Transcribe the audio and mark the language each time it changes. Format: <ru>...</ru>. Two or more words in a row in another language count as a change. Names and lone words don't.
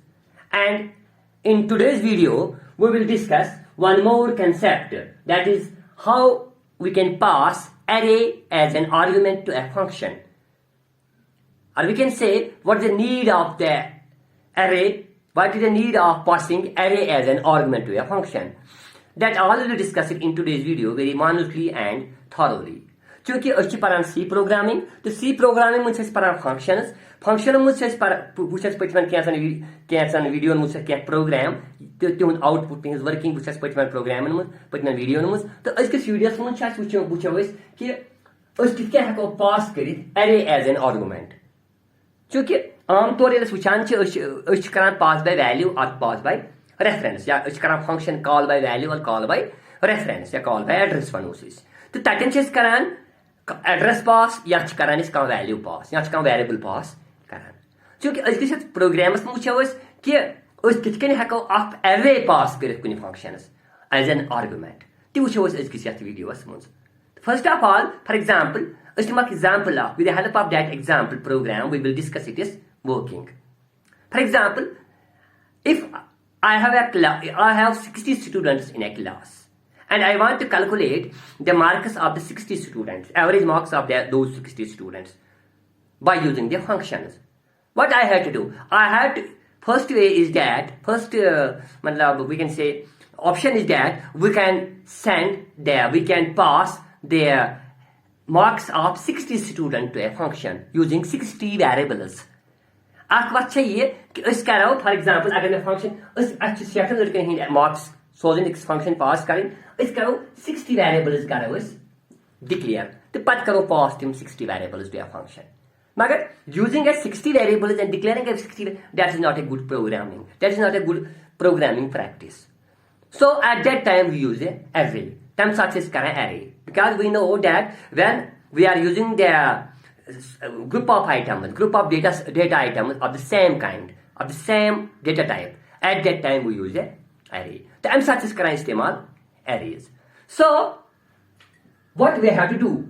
<en>And in today's video, we will discuss one more concept, that is how we can pass array as an argument to a function. Or we can say what is the need of the array, what is the need of passing array as an argument to a function. That all will be discussed in today's video very minutely and thoroughly.</en> <ks>Chunki أسۍ چھِ پران</ks> <en>C programming</en> <ks>تہٕ</ks> <en>C programming</en> <ks>منٛز چھِ أسۍ پران functions منٛز چھِ أسۍ وٕچھ اَسہِ پٔتمٮ۪ن کینٛژن ویٖڈیوَن منٛز چھِ کینٛہہ پروگرام تہٕ تِہُنٛد آوُٹ پُٹ تِہنٛز ؤرکِنٛگ وٕچھ اَسہِ پٔتمٮ۪ن پروگرامن منٛز پٔتمٮ۪ن ویٖڈیوَن منٛز تہٕ أزکِس ویٖڈیوَس منٛز چھِ اَسہِ وٕچھو أسۍ کہِ أسۍ کِتھ کٔنۍ ہٮ۪کو پاس کٔرِتھ</ks> <en>array as an argument.</en> <ks>چوٗنٛکہِ عام طور ییٚلہِ أسۍ وٕچھان چھِ أسۍ چھِ کران</ks> <en>pass by value or pass by reference</en> <ks>یا أسۍ چھِ کران</ks> <en>function call by value or call by reference</en> <ks>یا</ks> <en>call by address</en> <ks>وَنوس أسۍ تہٕ تَتٮ۪ن چھِ أسۍ کران</ks> <en>address pass</en> <ks>یا چھِ کران أسۍ کانٛہہ</ks> <en>value pass</en> <ks>یا چھِ کانٛہہ</ks> <en>variable pass</en> <ks>کران. چوٗنٛکہِ أزکِس یتھ پروگرامس منٛز وٕچھو أسۍ کہِ أسۍ کِتھ کٔنۍ ہٮ۪کو اکھ</ks> <en>array pass</en> <ks>کٔرِتھ کُنہِ functionس</ks> <en>as an argument</en> <ks>تہِ وٕچھو أسۍ أزکِس یتھ ویٖڈیوس منٛز.</ks> <en>First of all, for example,</en> <ks>أسۍ نِمو اکھ</ks> <en>example with the help of that example program we will discuss it is working. For example, if I have 60 students in a class and I want to calculate the marks of the 60 students, average marks of those 60 students by using the functions. What I had to do? First way is that, we can say, option is that we can pass the marks of 60 students to a function using 60 variables.</en> <ks>اکھ وتھ چھےٚ یہِ کہِ أسۍ کرو</ks> <en>for example</en> <ks>اگر مےٚ فنکشن اَسہِ چھِ سٮ۪ٹھن لڑکن ہٕنٛدۍ مارکس سوزٕنۍ أکِس</ks> <en>function pass</en> <ks>کرٕنۍ أسۍ کرو 60 variables کرو أسۍ ڈِکلیئر تہٕ پتہٕ کرو پاس تِم 60</ks> <en>variables to a function. مگر using a 60 variables and declaring a 60 that is not a good programming. That is not a good programming practice. So at that time we use a array.</en> <ks>تمہِ ساتہٕ چھِ أسۍ کران</ks> <en>array because we know that when we are using the group of data items of the same kind, of the same data type, at that time we use a array. So I'm such as istemal arrays. So what we have to do?</en>